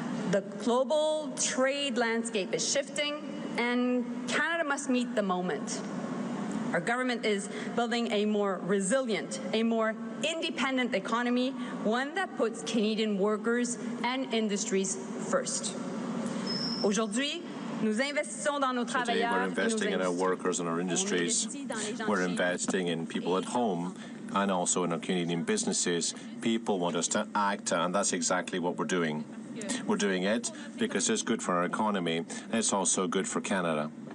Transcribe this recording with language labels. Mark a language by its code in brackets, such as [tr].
[en] The global trade landscape is shifting, and Canada must meet the moment. Our government is building a more resilient, a more independent economy, one that puts Canadian workers and industries first. [fr] Aujourd'hui, nous investissons dans nos travailleurs. [en] Today, we're investing in our workers and our industries. We're investing in people at home and also in our Canadian businesses. People want us to act, and that's exactly what we're doing. We're doing it because it's good for our economy, and it's also good for Canada.